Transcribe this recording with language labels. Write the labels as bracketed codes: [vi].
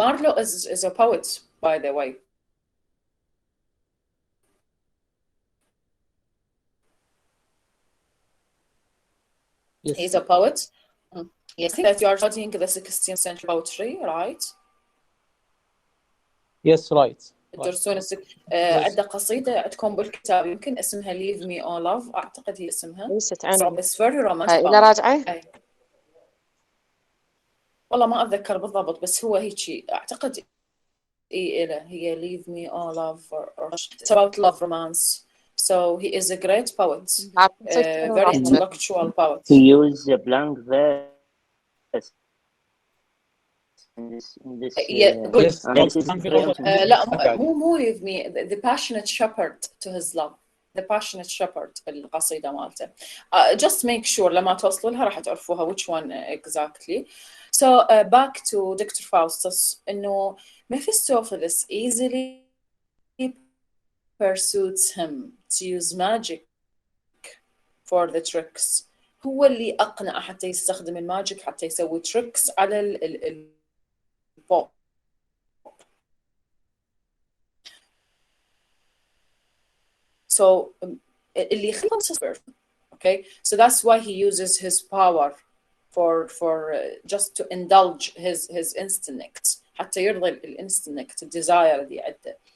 [en] Marlowe is a poet, by the way. Yes. He's a poet. Yes, I think that you are studying the 16th century poetry, right? Yes, right. [ar] تدرسون عندنا قصيدة عندكم بالكتاب يمكن اسمها Leave Me All Love، أعتقد هي اسمها. ليست عندي. [en] It's very romantic. [ar] إذا راجعة؟ والله ما أتذكر بالضبط، بس هو هيك أعتقد هي Leave Me All Love [en] or it's about love romance. So he is a great poet, very intellectual poet. He used a blank verse in this yeah, good. [ar] لا [en] مو Leave Me, the passionate shepherd to his love. The passionate shepherd [ar] القصيدة مالته. [en] Just make sure [ar] لما توصلوا لها راح تعرفوها [en] which one exactly. So back to Dr. Faustus, إنه Mephistopheles easily pursues him to use magic for the tricks. [ar] هو اللي أقنعه حتى يستخدم الماجيك حتى يسوي tricks على البوب. So اللي يخلص. [en] Okay, so that's why he uses his power for just to indulge his instinct [ar] حتى يرضي الانستنكت الديزاير اللي عنده.